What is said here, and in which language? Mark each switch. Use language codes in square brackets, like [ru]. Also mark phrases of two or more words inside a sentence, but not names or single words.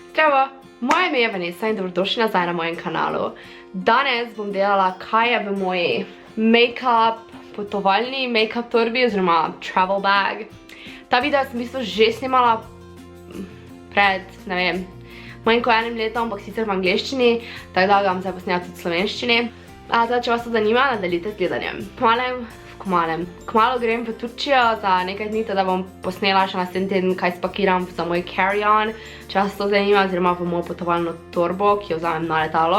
[sl] Zdravo, moje ime je Vanessa in dobrodošli nazaj na mojem kanalu. Danes bom delala, kaj je v moji make-up, potovalni make-up torbi oziroma [en] travel bag. [sl] Ta video sem v bistvu že snimala pred, ne vem, manj kot enim letom, ampak sicer v angleščini, tako da ga bom zdaj posnela tudi v slovenščini. Če vas to zanima, nadaljujte z gledanjem. Kmalu grem v Turčijo za nekaj dni, da bom posnela še naslednji teden, kaj spakiram za moj carry-on, če vas to zanima, oziroma v mojo potovalno torbo, ki jo vzamem na letalo.